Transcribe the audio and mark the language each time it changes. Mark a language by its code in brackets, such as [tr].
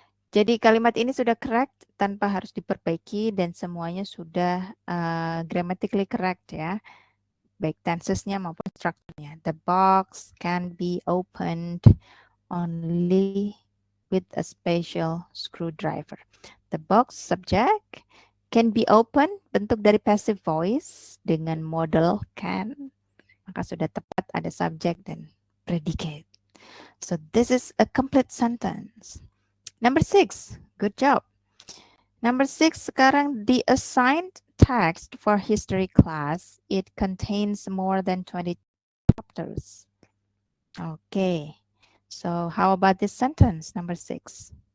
[id] Jadi kalimat ini sudah correct tanpa harus diperbaiki dan semuanya sudah grammatically correct ya. Baik tensesnya maupun strukturnya. [en] The box can be opened only with a special screwdriver. The box subject can be opened, [id] bentuk dari [en] passive voice dengan model can. [id] Maka sudah tepat ada subject dan predicate. [en] So this is a complete sentence. Number 6, good job. Number 6 [id] sekarang, [en] the assigned text for history class, it contains more than 20 chapters. Okay, so how about this sentence, number 6?